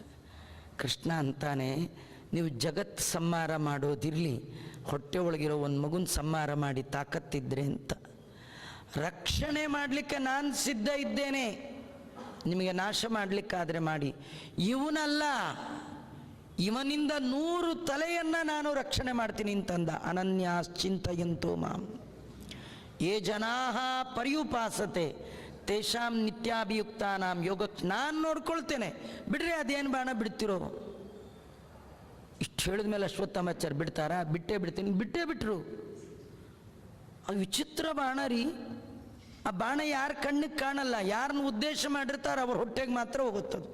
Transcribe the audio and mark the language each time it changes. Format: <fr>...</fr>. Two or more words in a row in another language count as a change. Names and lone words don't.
<kn>ಕೃಷ್ಣ ಅಂತಾನೆ, ನೀವು ಜಗತ್ ಸಂಹಾರ ಮಾಡೋದಿರಲಿ, ಹೊಟ್ಟೆ ಒಳಗಿರೋ ಒಂದು ಮಗುನ ಸಂಹಾರ ಮಾಡಿ ತಾಕತ್ತಿದ್ರೆ ಅಂತ. ರಕ್ಷಣೆ ಮಾಡಲಿಕ್ಕೆ ನಾನು ಸಿದ್ಧ ಇದ್ದೇನೆ, ನಿಮಗೆ ನಾಶ ಮಾಡಲಿಕ್ಕಾದರೆ ಮಾಡಿ. ಇವನಲ್ಲ, ಇವನಿಂದ 100 ತಲೆಯನ್ನು ನಾನು ರಕ್ಷಣೆ ಮಾಡ್ತೀನಿ ಅಂತಂದ.</kn> <sa>ಅನನ್ಯಾಶ್ಚಿಂತಯಂತೋ ಮಾಂ ಯೇ ಜನಾಃ ಪರ್ಯುಪಾಸತೆ ತೇಷಾಂ ನಿತ್ಯಾಭಿಯುಕ್ತಾನಾಂ ಯೋಗ.</sa> <kn>ನಾನು ನೋಡ್ಕೊಳ್ತೇನೆ, ಬಿಡ್ರಿ, ಅದೇನು ಬಾಣ ಬಿಡ್ತಿರೋ. ಇಷ್ಟು ಹೇಳಿದ ಮೇಲೆ ಅಶ್ವತ್ಥಾಮಾಚಾರ್ಯ ಬಿಡ್ತಾರಾ? ಬಿಟ್ಟೇ ಬಿಡ್ತೀನಿ. ಬಿಟ್ಟೇ ಬಿಟ್ರು. ಅದು ವಿಚಿತ್ರ ಬಾಣ ರೀ. ಆ ಬಾಣ ಯಾರ ಕಣ್ಣಿಗೆ ಕಾಣಲ್ಲ, ಯಾರನ್ನ ಉದ್ದೇಶ ಮಾಡಿರ್ತಾರೆ ಅವ್ರ ಹೊಟ್ಟೆಗೆ ಮಾತ್ರ ಹೋಗುತ್ತದು.</kn>